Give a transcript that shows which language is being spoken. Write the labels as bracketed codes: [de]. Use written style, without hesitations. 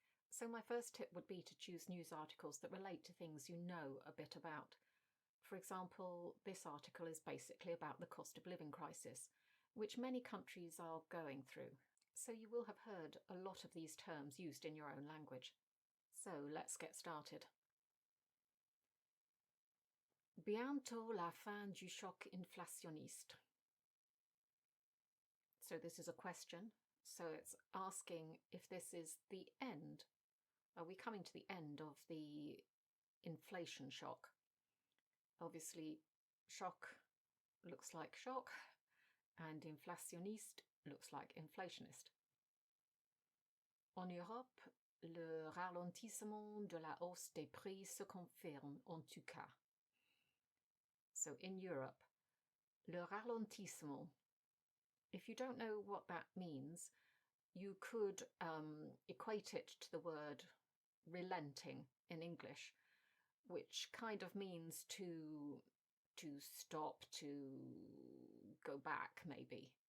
[en] So my first tip would be to choose news articles that relate to things you know a bit about. For example, this article is basically about the cost of living crisis, which many countries are going through. So you will have heard a lot of these terms used in your own language. So let's get started. [fr] Bientôt la fin du choc inflationniste. [en] So this is a question. So it's asking if this is the end. Are we coming to the end of the inflation shock? Obviously, choc looks like shock, and inflationniste looks like inflationist. [fr] En Europe, le ralentissement de la hausse des prix se confirme en tout cas. [en] So in Europe, le ralentissement, if you don't know what that means, you could equate it to the word relenting in English, which kind of means to stop, to go back maybe.